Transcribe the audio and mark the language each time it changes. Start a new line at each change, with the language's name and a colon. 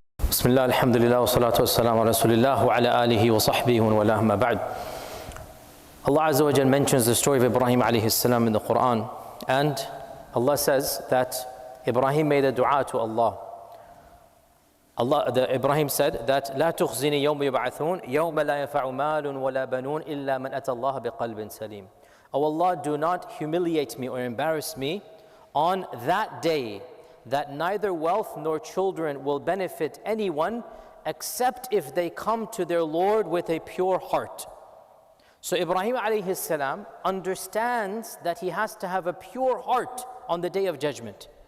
Arabic: بسم الله الحمد لله والصلاة والسلام على رسول الله وعلى آله وصحبه ومن والاه ما بعد.
English: Allah Azza wa Jal mentions the story of Ibrahim alayhi salam in the Quran, and Allah says that Ibrahim made a dua to Allah. Ibrahim said that
Arabic: لا تخزني يوم يبعثون يوم لا ينفع مال ولا بنون إلا من أتى الله بقلب سليم.
English: Oh Allah, do not humiliate me or embarrass me on that day that neither wealth nor children will benefit anyone except if they come to their Lord with a pure heart. So Ibrahim alayhi salam understands that he has to have a pure heart on the day of judgment.